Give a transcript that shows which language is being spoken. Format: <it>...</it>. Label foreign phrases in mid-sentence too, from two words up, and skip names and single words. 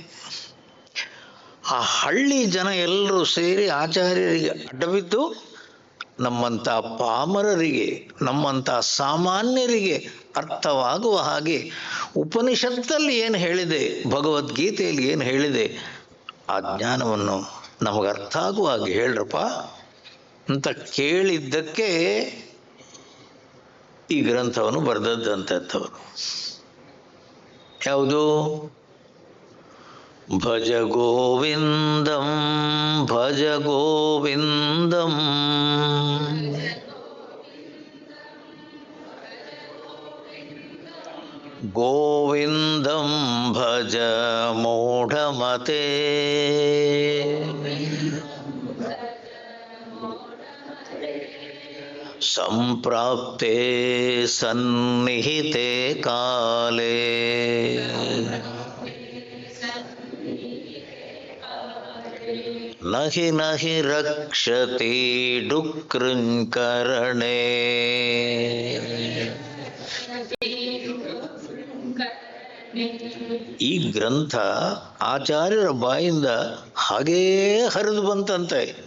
<kn>ಆ ಹಳ್ಳಿ ಜನ ಎಲ್ಲರೂ ಸೇರಿ ಆಚಾರ್ಯರಿಗೆ ಅಡ್ಡಬಿದ್ದು ನಮ್ಮಂಥ ಪಾಮರರಿಗೆ, ನಮ್ಮಂಥ ಸಾಮಾನ್ಯರಿಗೆ ಅರ್ಥವಾಗುವ ಹಾಗೆ ಉಪನಿಷತ್ತಲ್ಲಿ ಏನು ಹೇಳಿದೆ, ಭಗವದ್ಗೀತೆಯಲ್ಲಿ ಏನು ಹೇಳಿದೆ, ಆ ಜ್ಞಾನವನ್ನು ನಮಗೆ ಅರ್ಥ ಆಗುವ ಹಾಗೆ ಹೇಳ್ರಪ್ಪ ಅಂತ ಕೇಳಿದ್ದಕ್ಕೆ ಈ ಗ್ರಂಥವನ್ನು ಬರೆದದ್ದಂಥವರು. ಯಾವುದು?</kn> <sa>ಭಜ ಗೋವಿಂದಂ ಭಜ ಗೋವಿಂದಂ ಗೋವಿಂದಂ ಭಜ ಮೂಢಮತೆ ಸಂಪ್ರಾಪ್ತೆ ಸನ್ನಿಹಿತೆ ಕಾಲೇ ನಹಿ ನಹಿ ರಕ್ಷತಿ ಡುಕೃಂಕರಣೆ.</sa> <kn>ಈ ಗ್ರಂಥ ಆಚಾರ್ಯರ ಬಾಯಿಂದ ಹಾಗೇ ಹರಿದು ಬಂತಂತೆ.</kn>